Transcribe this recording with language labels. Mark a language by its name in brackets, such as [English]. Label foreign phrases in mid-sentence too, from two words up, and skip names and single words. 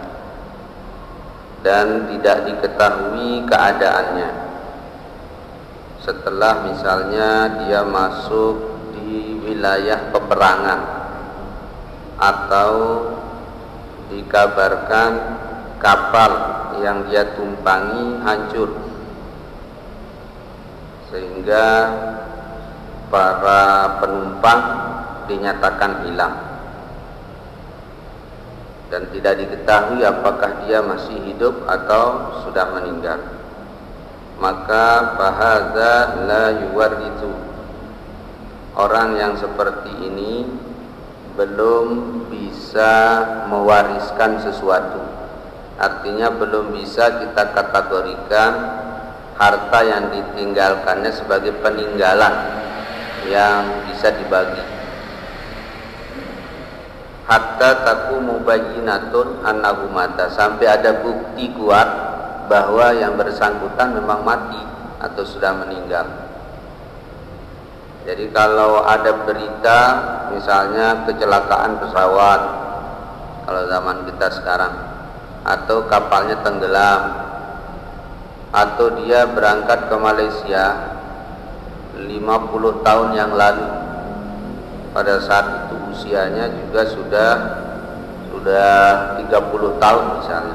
[Indonesian] dan tidak diketahui keadaannya, setelah misalnya dia masuk di wilayah peperangan atau dikabarkan kapal yang dia tumpangi hancur sehingga para penumpang dinyatakan hilang dan tidak diketahui apakah dia masih hidup atau sudah meninggal, [Arabic] maka فهذا لا يورث. [Indonesian] Orang yang seperti ini belum bisa mewariskan sesuatu. Artinya belum bisa kita kategorikan harta yang ditinggalkannya sebagai peninggalan yang bisa dibagi. [Arabic] حتى تقوم بينة أنه مات, [Indonesian] sampai ada bukti kuat bahwa yang bersangkutan memang mati atau sudah meninggal. Jadi kalau ada berita misalnya kecelakaan pesawat kalau zaman kita sekarang, atau kapalnya tenggelam, atau dia berangkat ke Malaysia 50 tahun yang lalu, pada saat itu usianya juga sudah 30 tahun misalnya.